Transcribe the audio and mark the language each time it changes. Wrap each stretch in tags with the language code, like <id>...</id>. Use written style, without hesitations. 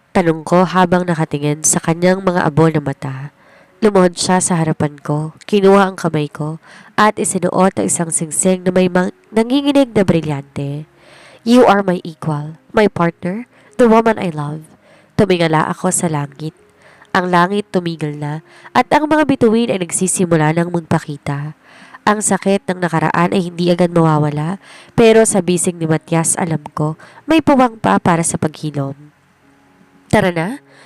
<tl>Tanong ko habang nakatingin sa kanyang mga abo na mata. Lumuhod siya sa harapan ko, kinuha ang kamay ko, at isinuot ang isang singsing na may nanginginig na brilyante.</tl> <en>You are my equal, my partner, the woman I love.</en> <tl>Tumingala ako sa langit. Ang langit tumigil na, at ang mga bituin ay nagsisimula ng magpakita. Ang sakit ng nakaraan ay hindi agad mawawala, pero sa bisig ni Matias alam ko, may puwang pa para sa paghilom. Tara na?</tl>